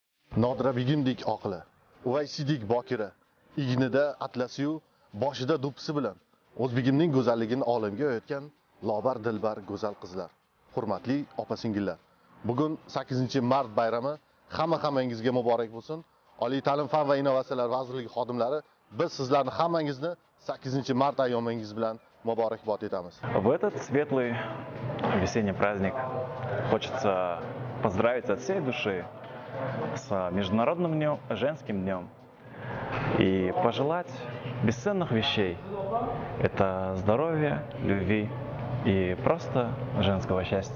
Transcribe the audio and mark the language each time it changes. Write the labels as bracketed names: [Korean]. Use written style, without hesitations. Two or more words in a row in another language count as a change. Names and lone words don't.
[Uzbek] Nodira begimdek oqila, Uvaysidek bokira, ignida atlasiyu, boshida do'ppisi bilan o'zbegimning go'zalligini olamga yoyotgan lobar dilbar go'zal qizlar. Hurmatli opa-singillar, bugun 8-mart bayrami hammangizga muborak bo'lsin. Oliy ta'lim fan va innovatsiyalar vazirligi xodimlari, biz sizlarni hammangizni 8-mart ayyomingiz bilan muborakbod etamiz. [Russian] В этот светлый весенний праздник хочется поздравить от всей души с Международным женским днем и пожелать бесценных вещей. Это здоровья, любви и просто женского счастья.